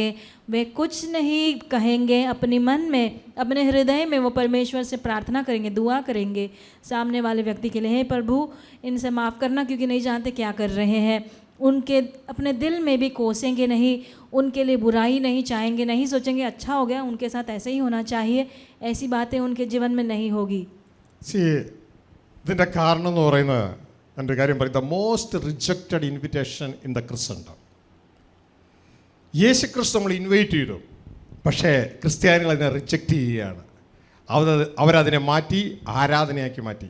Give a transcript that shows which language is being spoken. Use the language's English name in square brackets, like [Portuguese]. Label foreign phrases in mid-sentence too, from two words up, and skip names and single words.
[Hindi] वे कुछ नहीं कहेंगे, अपने मन में, अपने हृदय में वो परमेश्वर से प्रार्थना करेंगे, दुआ करेंगे सामने वाले व्यक्ति के लिए, हे प्रभु इनसे माफ़ करना क्योंकि नहीं जानते क्या कर रहे हैं। उनके अपने दिल में भी कोसेंगे नहीं, उनके लिए बुराई नहीं चाहेंगे, नहीं सोचेंगे अच्छा हो गया उनके साथ ऐसे ही होना चाहिए, ऐसी बातें उनके जीवन में नहीं होगी। [Malayalam] ഇതിൻ്റെ കാരണം എന്ന് പറയുന്നത് എൻ്റെ കാര്യം പറയും, [English] the most rejected invitation in the Christendom. [Malayalam] യേശു ക്രിസ്തു നമ്മൾ ഇൻവൈറ്റ് ചെയ്തു, പക്ഷേ ക്രിസ്ത്യാനികൾ അതിനെ റിജക്റ്റ് ചെയ്യുകയാണ്. അവരതിനെ മാറ്റി ആരാധനയാക്കി മാറ്റി.